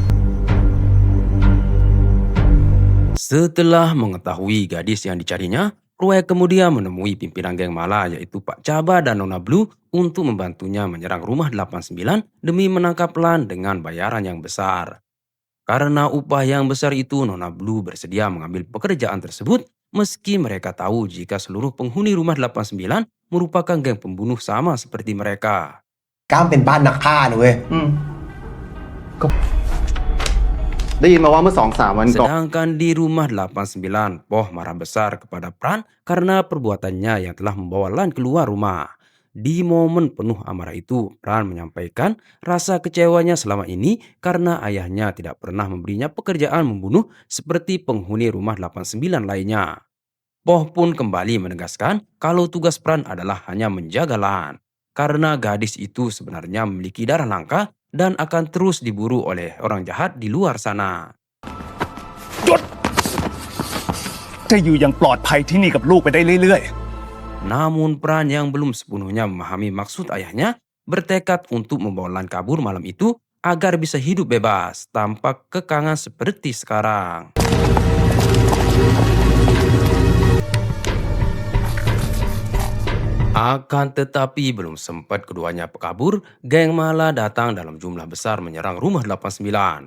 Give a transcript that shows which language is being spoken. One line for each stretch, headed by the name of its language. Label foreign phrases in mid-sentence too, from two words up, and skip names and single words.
Indonesian: Setelah mengetahui gadis yang dicarinya, Proyek kemudian menemui pimpinan geng Mala yaitu Pak Caba dan Nona Blue untuk membantunya menyerang rumah 89 demi menangkap Lan dengan bayaran yang besar. Karena upah yang besar itu, Nona Blue bersedia mengambil pekerjaan tersebut meski mereka tahu jika seluruh penghuni rumah 89 merupakan geng pembunuh sama seperti mereka.
Thai: ก้ามเป็นบ้านนักฆ่านะเว้ย ได้ยินมาว่าเมื่อ2-3 วันก่อน
Indonesian: Sedangkan di rumah 89, Poh marah besar kepada Pran karena perbuatannya yang telah membawa Lan keluar rumah. Di momen penuh amarah itu, Pran menyampaikan rasa kecewanya selama ini karena ayahnya tidak pernah memberinya pekerjaan membunuh seperti penghuni rumah 89 lainnya. Poh pun kembali menegaskan kalau tugas Pran adalah hanya menjaga Lan. Karena gadis itu sebenarnya memiliki darah langka dan akan terus diburu oleh orang jahat di luar sana.
Thai: จะอยู่อย่างปลอดภัยที่นี่กับลูกไปได้เรื่อย
Indonesian: Namun Pran yang belum sepenuhnya memahami maksud ayahnya bertekad untuk membawa Lan kabur malam itu agar bisa hidup bebas tanpa kekangan seperti sekarang. Akan tetapi belum sempat keduanya kabur, geng Mala datang dalam jumlah besar menyerang rumah 89.